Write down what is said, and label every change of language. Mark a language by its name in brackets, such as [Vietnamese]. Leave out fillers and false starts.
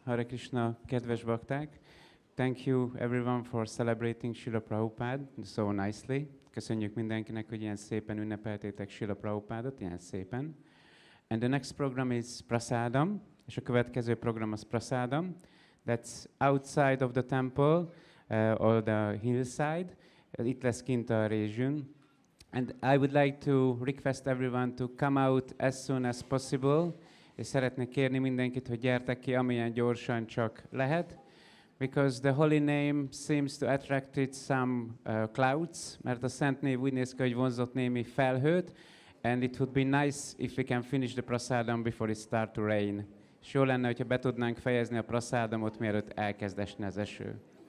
[Hungarian] Hare Krishna, kedves bakták. [English] Thank you everyone for celebrating Srila Prabhupada so nicely. [Hungarian] Köszönjük mindenkinek, hogy ilyen szépen ünnepeltétek Srila Prabhupadot, ilyen szépen. [English] And the next program is Prasadam, [Hungarian] és a következő program az Prasadam. [English] That's outside of the temple, or the hillside. [Hungarian] Itt lesz kint a rézsűn. [English] And I would like to request everyone to come out as soon as possible. [Hungarian] És szeretnék kérni mindenkit, hogy gyertek ki, amilyen gyorsan csak lehet. [English] Because the holy name seems to attract some clouds, [Hungarian] mert a szent név úgy néz ki, hogy vonzott némi felhőt. [English] And it would be nice if we can finish the prasadam before it start to rain. [Hungarian] És jó lenne, hogyha be tudnánk fejezni a prasadamot, mielőtt elkezd esni az eső.